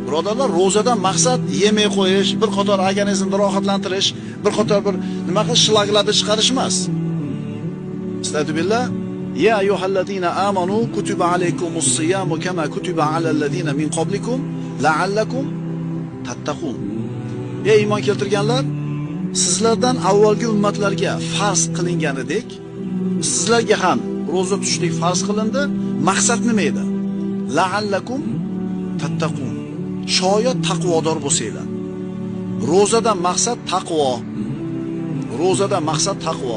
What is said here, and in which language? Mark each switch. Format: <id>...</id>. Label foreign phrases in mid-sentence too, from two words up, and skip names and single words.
<uz>Birodarlar, ro'zadan maqsad yemay qo'yish, bir qator organizmni rohatlantirish, bir qator bir nima qilish, shlaglarni chiqarish emas. Astagfirullah.</uz> <ar>يَا أَيُّهَا الَّذِينَ آمَنُوا كُتِبَ عَلَيْكُمُ الصِّيَامُ كَمَا كُتِبَ عَلَى الَّذِينَ مِنْ قَبْلِكُمْ لَعَلَّكُمْ تَتَّقُونَ.</ar> <uz>Ey iymon keltirganlar, sizlardan avvalgi ummatlarga farz qilinganidek, sizlarga ham ro'za tutishlik farz qilindi. Maqsad nima edi?</uz> <ar>لَعَلَّكُمْ تَتَّقُونَ.</ar> <uz>Shoyat taqvodor bo'lsanglar. Ro'zadan maqsad taqvo. Ro'zadan maqsad taqvo.</uz>